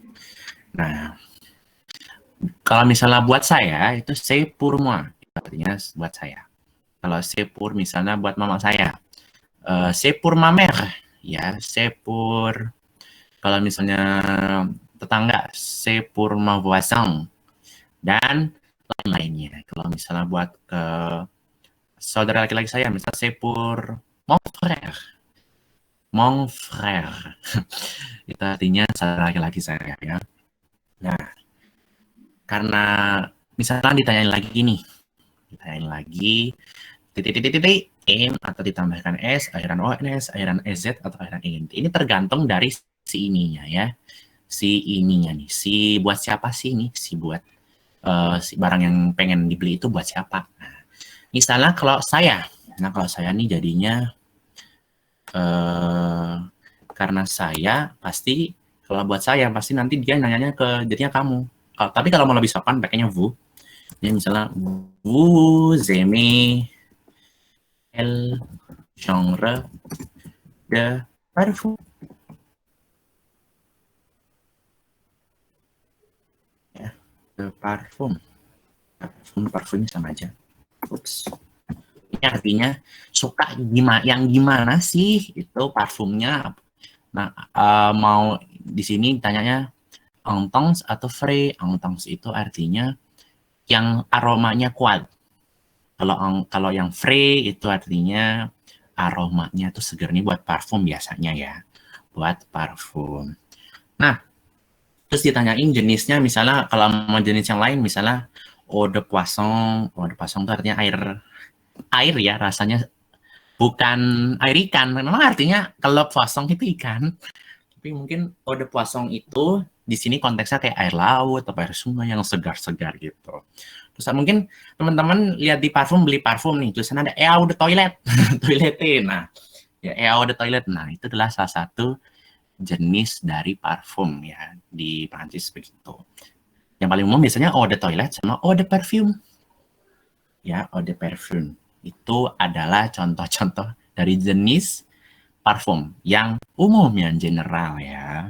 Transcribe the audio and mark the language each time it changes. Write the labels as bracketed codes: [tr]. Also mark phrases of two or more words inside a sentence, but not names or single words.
[id] Nah, kalau misalnya buat saya itu [fr] c'est pour moi, [id] artinya buat saya. Kalau [fr] c'est pour [id] misalnya buat mama saya, [fr] c'est pour ma mère, ya c'est pour. [id] Kalau misalnya tetangga, [fr] c'est pour ma voisin, [id] dan lain-lainnya. Kalau misalnya buat ke saudara laki-laki saya, misalnya [fr] c'est pour mon frère. Mon frère. [id] Itu artinya saudara laki-laki saya ya. Nah, karena misalnya ditanyain lagi titik M atau ditambahkan S, akhiran ONS, akhiran EZ atau akhiran ENT. Ini tergantung dari si ininya ya. Si ininya nih, si buat siapa sih nih, si buat si barang yang pengen dibeli itu buat siapa. Nah, misalnya kalau saya nih jadinya karena saya pasti, kalau buat saya pasti nanti dia nanyanya ke jadinya kamu. Tapi kalau mau lebih sopan pakainya vous. Jadi misalnya [fr] vous aimez quel genre de parfum. parfum. [id] Parfum sama aja. Ups. Ini artinya suka gimana sih itu parfumnya. Nah, mau di sini tanyanya intense atau frais. Intense itu artinya yang aromanya kuat. Kalau yang frais itu artinya aromanya tuh segernya buat parfum biasanya ya. Buat parfum. Nah, terus ditanyain jenisnya, misalnya kalau mau jenis yang lain, misalnya [fr] eau de poisson. Eau de poisson [id] itu artinya air ya, rasanya bukan air ikan. Memang artinya kalau poisson itu ikan, tapi mungkin [fr] eau de poisson [id] itu di sini konteksnya kayak air laut atau air sungai yang segar-segar gitu. Terus mungkin teman-teman lihat di parfum, beli parfum nih, tulisannya ada [fr] eau de toilet, [id] toiletin. [fr] Nah, ya eau de toilet. [id] Nah, itu adalah salah satu jenis dari parfum ya di Prancis begitu. Yang paling umum biasanya [fr] eau de toilet [id] sama [fr] eau de perfume. [id] Ya, [fr] eau de perfume [id] itu adalah contoh-contoh dari jenis parfum yang umum, yang general ya.